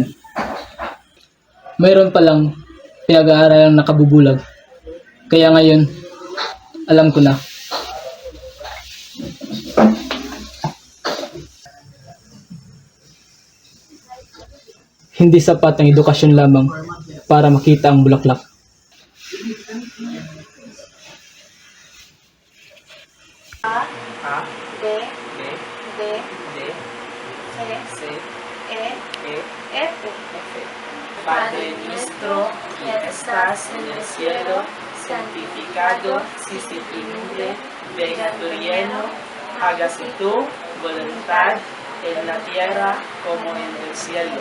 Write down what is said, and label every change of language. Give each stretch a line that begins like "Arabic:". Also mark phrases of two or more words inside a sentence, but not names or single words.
Filipino: Mayroon palang pinag-aaralan nakabubulag. Kaya ngayon, alam ko na. Hindi sapat ang edukasyon lamang para makita ang bulaklak.
Spanish: Padre nuestro, que estás en el cielo, santificado sea tu nombre, venga tu reino, hágase tu voluntad en la tierra como en el cielo.